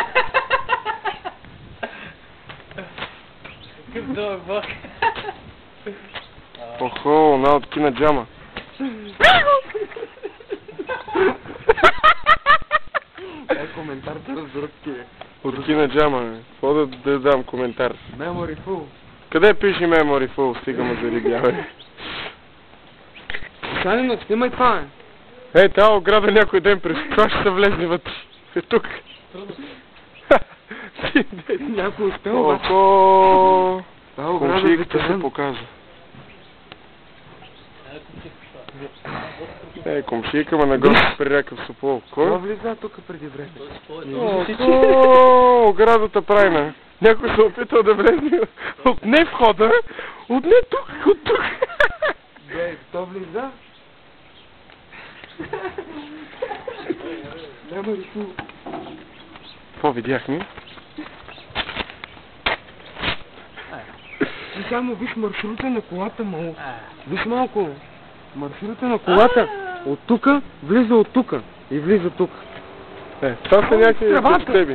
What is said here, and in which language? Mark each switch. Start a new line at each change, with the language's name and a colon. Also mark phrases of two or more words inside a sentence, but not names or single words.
Bulgarian: Какъв дълъг блок. Охо, на от Кина Джама. Коментар да разберат тия. От Кина Джама. Какво да дам коментар?
English: Memory full.
Bulgarian: Къде пише
English: Memory Full?
Bulgarian: Стига ме зарибявай. Санино, снимай това, Ей, тази ограда някой ден през това ще се влезне вътре. Е тук. Някой успел обаче. Охо. Това ограда Комшийката се ветеран. показва. Е, комшийка ма нагоре при река в Сопол. Това Кой? влиза тук преди време. Охо, оградата прайна. Някой се опитал да влезе от не входа, от не тук, от тук. Бе, то влиза.
English: Memory full.
Bulgarian: Какво видяхме? Ти само виж маршрута на колата малко. Виж малко. Маршрута на колата от тука влиза от тука и влиза тук. Е, това са някакви тебе.